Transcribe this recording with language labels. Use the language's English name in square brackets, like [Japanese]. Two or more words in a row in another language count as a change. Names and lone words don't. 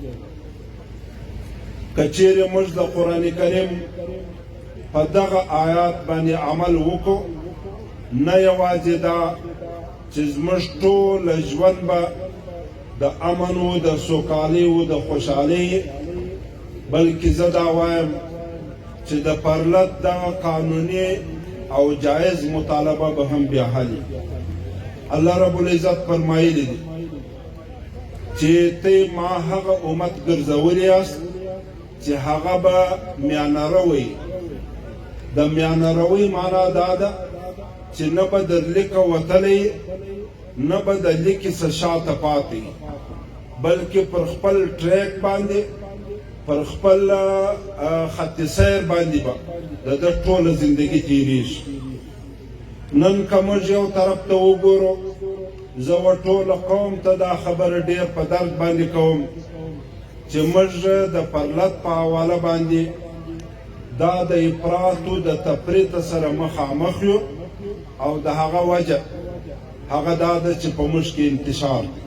[Pashto] که چیرې موږ د قرآن کریم په دغه آیات باندې عمل وکړو نه یوازې دا چې زموږ ټول ژوند به د امن و د سوکالۍ و د خوشحالۍ بلکې زه دا وایم چې د پرلت دغه قانوني او جایز مطالبه به هم بیا حل. الله رب العزت فرمایلی دی چې ته ما هغه امت ګرځولی یاست چې هغه به میانه روی. د میانه روی معنا دا ده چې نه به در لیکه وتلی نه به د لیکې څه شاته پاتې بلکې پر خپل ټریک باندې پر خپل خط سیر باندې به د ده ټوله زندګي تېرېږي. نن که موږ یو طرف ته وګورو زه و ټوله قوم ته دا خبره ډېر په درد باندې کوم چې موږ د پرلت په حواله باندې دا د افراطو د تفریط سره مخامخ یو او د هغه وجه هغه دا ده چې په موږ کې انتشار دی.